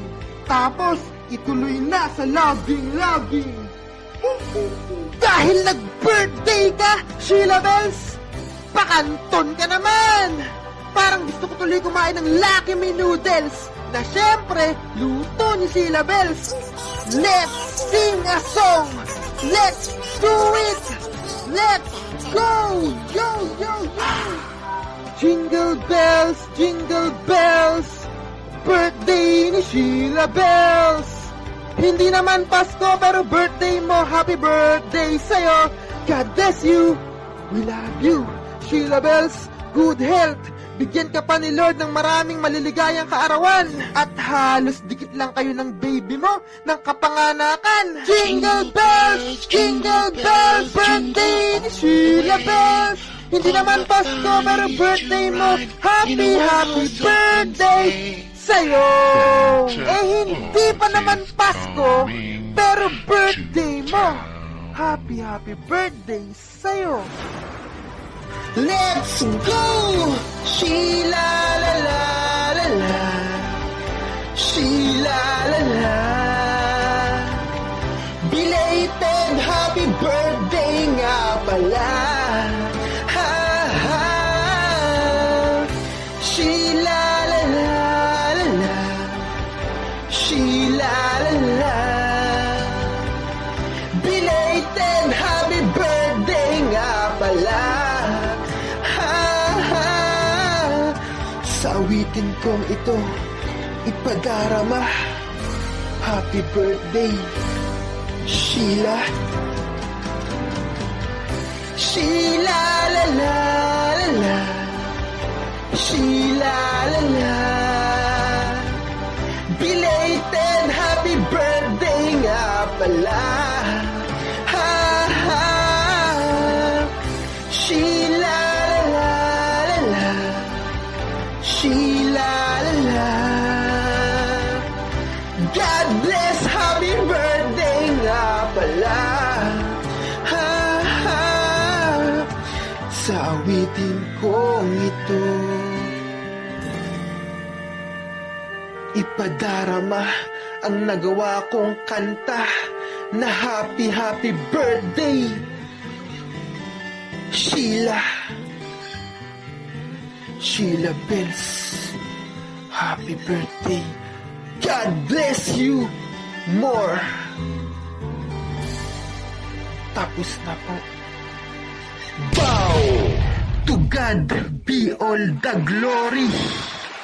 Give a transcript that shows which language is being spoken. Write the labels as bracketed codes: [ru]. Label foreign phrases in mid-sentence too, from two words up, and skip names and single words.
[tl] Tapos, ituloy na sa loving. Dahil nag-birthday ka, Sheila Bells, pakanton ka naman. Parang gusto ko tuloy kumain ng Lucky Me Noodles. na syempre, luto ni Sheila Bells. [en] Let's sing a song! Let's do it! Let's go! Yo, yo, yo! Jingle bells, [tl] birthday ni Sheila Bells. Hindi naman Pasko pero birthday mo, [en] happy birthday [tl] sa'yo. [en] God bless you, we love you. Sheila Bells, good health. [tl] Bigyan ka pa ni Lord ng maraming maliligayang kaarawan. At halos dikit lang kayo ng baby mo ng kapanganakan. [en] Jingle bells, [tl] birthday ni Sheila Bells. Hindi naman Pasko pero birthday mo, [en] happy birthday [tl] sa'yo. Eh hindi pa naman Pasko pero birthday mo, [en] happy birthday [tl] sa'yo. [en] Let's go! Sheila la la la la, Sheila la la. Belated happy birthday [tl] nga pala. Ha ha. Sheila la la la la, Sheila la la. [en] Belated happy birthday [tl] nga pala. Sa awitin kong ito, ipadarama. [en] Happy birthday, Sheila. Sheila la la la la, Sheila la la. Belated happy birthday [tl] nga pala. Ha ha. Sheila la la la la, Sheila la la. [en] God bless, happy birthday [tl] nga pala. Ha ha. Sa awitin kong ito, ipadarama ang nagawa kong kanta na [en] happy birthday, [tl] Sheila. [en] Sheila Bells, happy birthday. God bless you more. [tl] Tapos na po. [en] Bow! To God be all the glory.